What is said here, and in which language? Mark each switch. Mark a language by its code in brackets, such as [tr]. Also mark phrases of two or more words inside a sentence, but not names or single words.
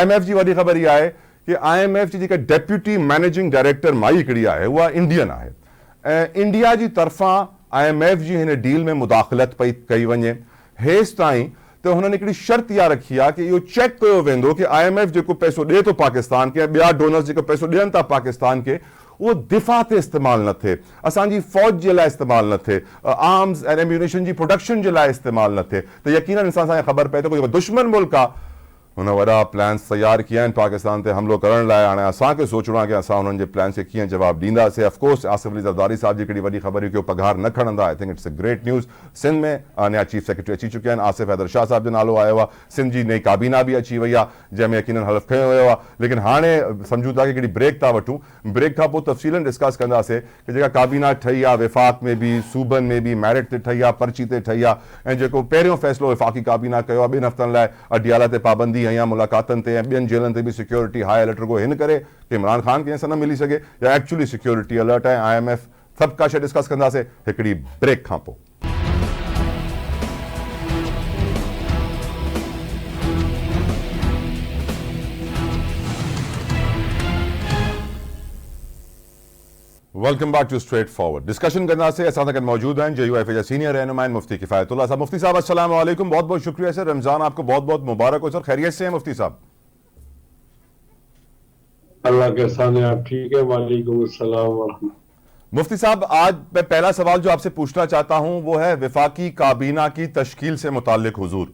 [sd] IMF जी वॾी ख़बर इहा आहे कि IMF जी जेका [en] deputy managing director [sd] माई हिकिड़ी आहे उहा इंडियन आहे, ऐं इंडिया जी तरफ़ां IMF जी हिन डील में मुदाख़लत पई कई वञे। हेसि ताईं त हुननि हिकिड़ी शर्त इहा रखी आहे कि इहो चेक कयो वेंदो कि IMF जेको पैसो ॾिए थो पाकिस्तान खे, ॿिया डोनर्स जेको पैसो ॾियनि था पाकिस्तान खे, उहो दिफ़ा ते इस्तेमालु न थिए, असांजी फ़ौज जे लाइ इस्तेमालु न थिए, [en] arms and ammunition [sd] जी प्रोडक्शन जे लाइ इस्तेमालु न थिए। त यकीनन इंसान असांखे ख़बर पए थो कि जेको दुश्मन मुल्क आहे हुन वॾा प्लान्स तयारु कया आहिनि पाकिस्तान ते हमलो करण लाइ। हाणे असांखे सोचणो आहे कि असां हुननि जे प्लान खे कीअं जवाबु ॾींदासीं। ऑफकोर्स आसिफ अली ज़रदारी साहब जी हिकिड़ी वॾी ख़बर हुई कि उहो पघार न खणंदा। [en] I think it's a great news. [sd] सिंध में नया चीफ सेक्रेटरी अची चुकिया आहिनि, आसिफ हैदर शाह साहब जो नालो आयो आहे, सिंध जी नई काबीना बि अची वई आहे जंहिंमें यकीनन हलफ़ खयो वियो आहे। लेकिन हाणे सम्झूं था कि हिकिड़ी ब्रेक था वठूं, ब्रेक खां पोइ तफ़सीलन डिस्कस कंदासीं कि जेका काबीना ठही आहे विफ़ाक़ में बि, सूबनि में बि, मेरिट ते ठही आहे, पर्ची ते ठही आहे, ऐं जेको पहिरियों फ़ैसिलो विफ़ाक़ी काबीना कयो आहे 2 हफ़्तनि लाइ अडियाला ते पाबंदी ऐं मुलाक़ातनि ऐं ॿियनि जेलनि ते बि [en] security high alert [sd] रुगो हिन करे कि इमरान खान खे सां न मिली सघे, या एक्चुअली [en] security alert [sd] आहे, IMF, सभु का शइ डिस्कस कंदासीं हिकिड़ी ब्रेक खां पोइ। [en] welcome back to Straight Forward. [sd] डिस्कशन कंदासीं, असां सां गॾु मौजूद आहिनि JUI फे जा सीनियर रहनुमा आहिनि मुफ्ती किफ़ायतुल्लाह साहब। [ur] مفتی صاحب السلام علیکم, بہت بہت شکریہ سر، رمضان آپکو بہت بہت مبارک ہو سر. خیریت سے ہیں مفتی صاحب? اللہ کے سامنے آپ ٹھیک ہے. وعلیکم السلام. مفتی صاحب، آج میں پہلا سوال جو آپسے پوچھنا چاہتا ہوں وہ ہے وفاقی کابینہ کی تشکیل سے متعلق حضور.